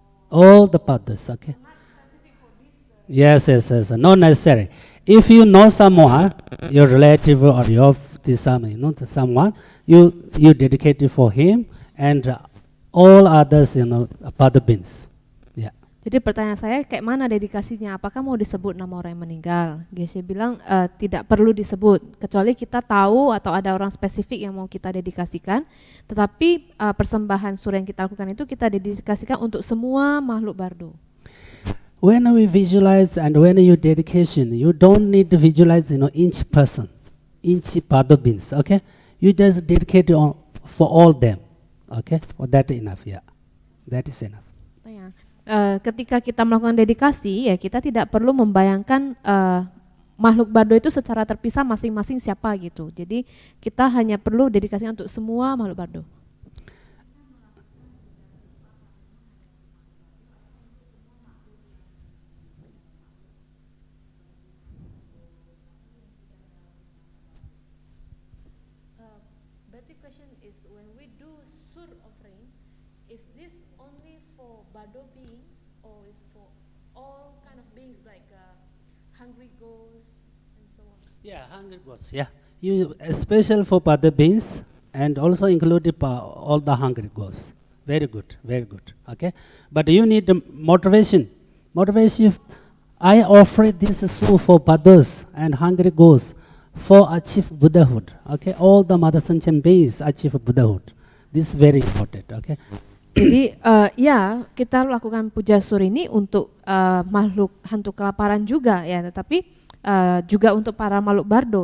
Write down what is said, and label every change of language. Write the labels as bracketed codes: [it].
[en] All the Padas. Okay. Yes. Not necessary. If you know someone, your relative or your someone, you dedicate it for him and all others, Pada beans. Yeah. [id] Jadi pertanyaan saya kayak mana dedikasinya? Apakah mau disebut nama orang yang meninggal? Geshe bilang tidak perlu disebut kecuali kita tahu atau ada orang spesifik yang mau kita dedikasikan. Tetapi persembahan sur yang kita lakukan itu kita dedikasikan untuk semua makhluk bardo. [en] When we visualize and when you dedication, you don't need to visualize each person, each Pada beans. Okay, you just dedicate for all them. Okay, well, that enough. Yeah, that is enough. [id] Ketika kita melakukan dedikasi, ya kita tidak perlu membayangkan makhluk bardo itu secara terpisah masing-masing siapa gitu. Jadi kita hanya perlu dedikasi untuk semua makhluk bardo. [en] But the question is, when we do sur offering, is this only for bardo beings or is for all kind of beings like hungry ghosts and so on? Yeah, hungry ghosts. Yeah, you special for Pada beans and also included all the hungry ghosts. Very good. Okay, but you need motivation. Motivation. I offer this soup for Padas and hungry ghosts for achieve Buddhahood. Okay, all the Mother Sanchan beings achieve Buddhahood. This is very important. Okay. [id] Jadi ya kita lakukan puja sur ini untuk makhluk hantu kelaparan juga ya, tetapi juga untuk para makhluk bardo.